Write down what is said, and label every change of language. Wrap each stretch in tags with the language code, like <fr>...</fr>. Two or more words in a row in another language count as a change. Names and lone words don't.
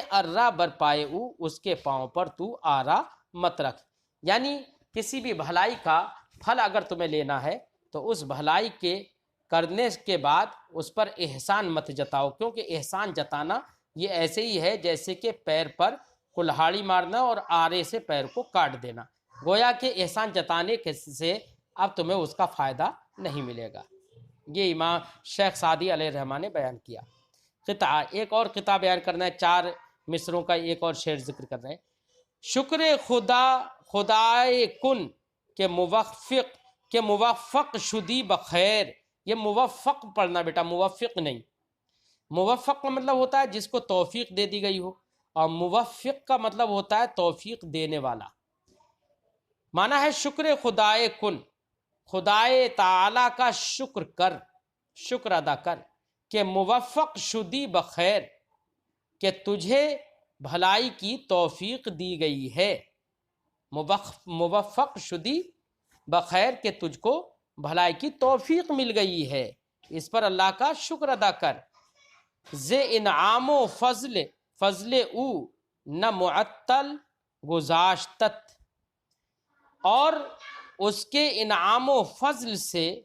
<fa>ارا بر پائے او،</fa> <ur>اس کے پاؤں پر تو آرا مت رکھ، یعنی کسی بھی بھلائی کا پھل اگر تمہیں لینا ہے تو اس بھلائی کے کرنے کے بعد اس پر احسان مت جتاؤ، کیونکہ احسان جتانا یہ ایسے ہی ہے جیسے کہ پیر پر کلہاڑی مارنا اور آرے سے پیر کو کاٹ دینا، گویا کہ احسان جتانے سے اب تمہیں اس کا فائدہ نہیں ملے گا، یہ امام شیخ سعدی علیہ الرحمٰن نے بیان کیا۔ قطعہ، ایک اور قطعہ بیان کرنا ہے، 4 مصروں کا ایک اور شعر ذکر کر رہے ہیں،</ur> <fa>شکر خدا خدائے کن کہ موفق شدی بخیر، یہ موفق پڑھنا بیٹا، موفق نہیں، موفق کا مطلب ہوتا ہے جس کو توفیق دے دی گئی ہو، اور موفق کا مطلب ہوتا ہے توفیق دینے والا، معنی ہے شکر خدائے کن، خدائے تعالی کا شکر کر، شکر ادا کر، کہ موفق شدی بخیر،</fa> <ur>کہ تجھے بھلائی کی توفیق دی گئی ہے،</ur> <fa>موفق شدی بخیر،</fa> <ur>کہ تجھ کو بھلائی کی توفیق مل گئی ہے، اس پر اللہ کا شکر ادا کر،</ur> <fa>ز انعام و فضل او نہ معطل گذاشتت،</fa> <ur>اور اس کے انعام و فضل سے،</ur>